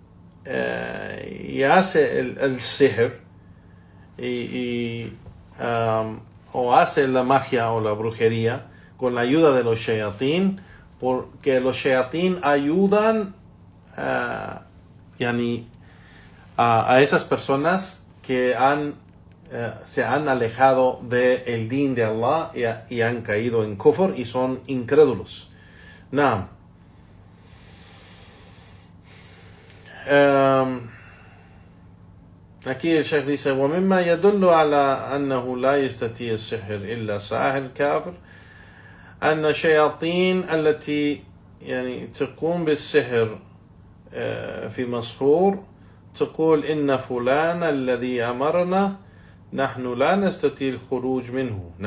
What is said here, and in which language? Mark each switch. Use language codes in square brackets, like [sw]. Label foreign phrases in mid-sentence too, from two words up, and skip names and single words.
[es] y hace el sihr o hace la magia o la brujería con la ayuda de los shayatín, porque los shayatín ayudan a esas personas que se han alejado del din de Allah y han caído en kufr y son incrédulos. Aquí el Sheikh dice: [ar] ومما يدل على أنه لا يستطيع السحر إلا ساحر كافر أن الشياطين التي تقوم بالسحر في مسحور تقول إن فلان الذي أمرنا نحن لا نستطيع الخروج منه.